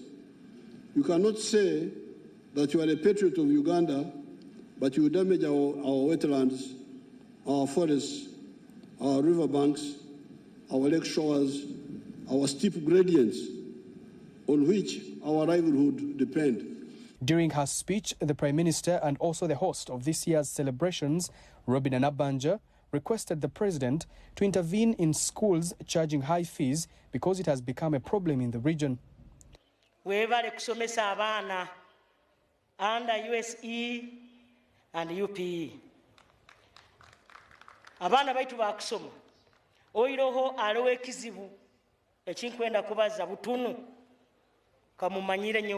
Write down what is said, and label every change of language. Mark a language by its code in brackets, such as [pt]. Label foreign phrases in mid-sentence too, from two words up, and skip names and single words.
[en] You cannot say that you are a patriot of Uganda, but you damage our wetlands, our forests, our riverbanks, our lake shores, our steep gradients on which our livelihood depend. During her speech, the Prime Minister and also the host of this year's celebrations, Robin Anabanja, requested the president to intervene in schools charging high fees because it has become a problem in the region. [ttj] Webale kusomesa abana [en] under USE and UPE. [ttj] Abana baitu bakusoma. Oiroho alowe kizibu ekinkwenda kubaza butunu kamumanyire nyo.